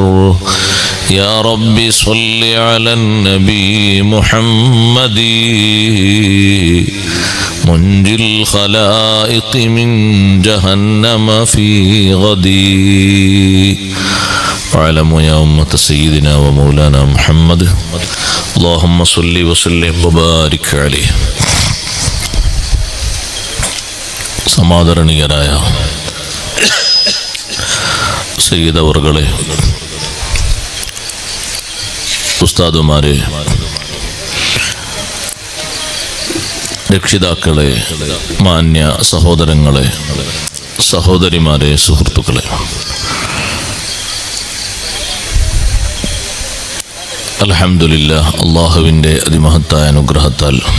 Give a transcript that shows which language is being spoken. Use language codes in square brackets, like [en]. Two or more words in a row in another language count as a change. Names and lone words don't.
[ar] يا رب صل على النبي محمد منجي الخلائق من جهنم في غدي. واعلموا يا أمة سيدنا ومولانا محمد، اللهم صل وسلم وبارك عليه. [ml] സമാദരണീയരായ സയ്യിദ് അവർകളെ, ഉസ്താദുമാരെ, രക്ഷിതാക്കളെ, മാന്യ സഹോദരങ്ങളെ, സഹോദരിമാരെ, സുഹൃത്തുക്കളെ, അൽഹംദുലില്ലാഹ്, അള്ളാഹുവിൻ്റെ അതിമഹത്തായ അനുഗ്രഹത്താൽ